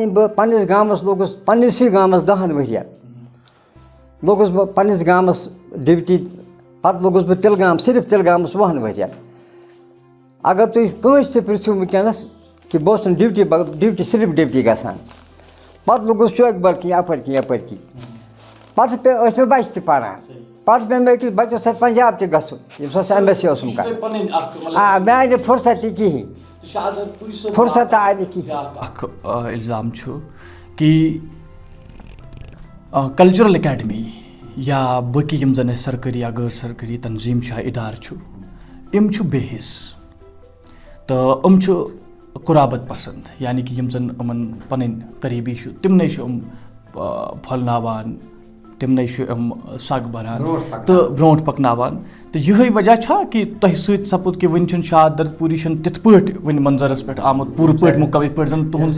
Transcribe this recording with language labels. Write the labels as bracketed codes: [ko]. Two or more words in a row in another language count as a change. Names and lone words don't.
[ks] بہٕ پننِس گامس لوٚگُس پننسٕے گامس 10 ؤرین لوٚگُس بہٕ پننِس گامس ڈِوٹی پتہٕ لوٚگُس بہٕ تِلگام صرف تِلگامس 2 ؤرین اگر تُہۍ کٲنٛسہِ تہِ پرٛژھِو وٕنکٮ۪نس کہ بہٕ اوسُس ڈیوٹی صرف ڈیوٹی گژھان پَتہٕ لوٚگُس چوکہِ بَل کِنۍ یَپٲرۍ کِنۍ پَتہٕ ٲسۍ مےٚ بَچہِ تہِ پَران پَتہٕ پیٚو مےٚ أکِس بَچَس سۭتۍ پنجاب تہِ گژھُن ییٚمِس اوس MSc اوسُم کَرُن مےٚ آے نہٕ فُرصت تہِ کِہیٖنۍ فُرصت آے نہٕ کِہیٖنۍ. اکھ الزام چھُ کہ [en] cultural academy [ks] یا باقی یم زن سرکاری یا غیر سرکاری تنظیم چھِ ادارٕ چھُ یِم چھُ بے حص تہٕ یِم چھُ قرابت پسند یعنی کہ یم زن یِمن پنٕنۍ قریبی چھُ تِمنٕے چھُ یِم پھۄلناوان تِمنٕے چھُ یِم سگ بھران تہٕ برونٛٹھ پکناوان تہٕ یِہے وجہ چھا کہ تۄہہِ سۭتۍ سپُد کہ وٕنہِ چھُنہٕ شاد درد پوٗری چھُنہٕ تِتھ پٲٹھۍ وٕنہِ منظرس پٮ۪ٹھ آمُت پوٗرٕ پٲٹھۍ مُکمل یِتھ پٲٹھۍ زن تُہُنٛد